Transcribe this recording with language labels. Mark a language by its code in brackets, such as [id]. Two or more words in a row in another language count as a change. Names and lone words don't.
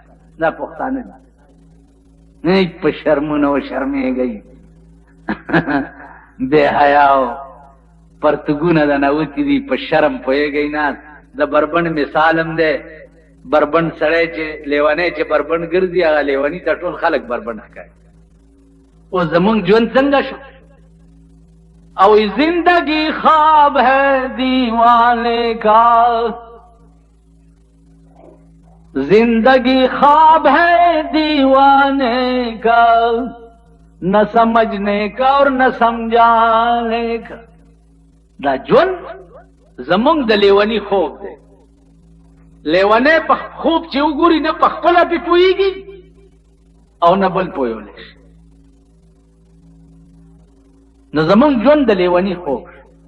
[ps] دا پښتانه دي په شرمونه و شرمېږئ بې حیاو پرتګونه د نوتي دي په شرم پوهېږئ نه. د بربنډ مثال هم دی بربنډ سړی چې لیونی چې بربنډ ګرځي هغه لیوني ته ټول خلک بربنډ ښکاري. اوس زمونږ ژوند څنګه شو او [ur] زندگی خواب ہے دیوانے کا زندگی خواب ہے دیوانے کا نہ سمجھنے کا اور نہ سمجھانے کا. [ps] دا ژوند زمونږ د لیوني خوب دی. لیونی په خوب چې وګوري نه په خپله پې پوهېږي او نه بل پوهولی شي. نو زمونږ ژوند د لیوني خوب شو.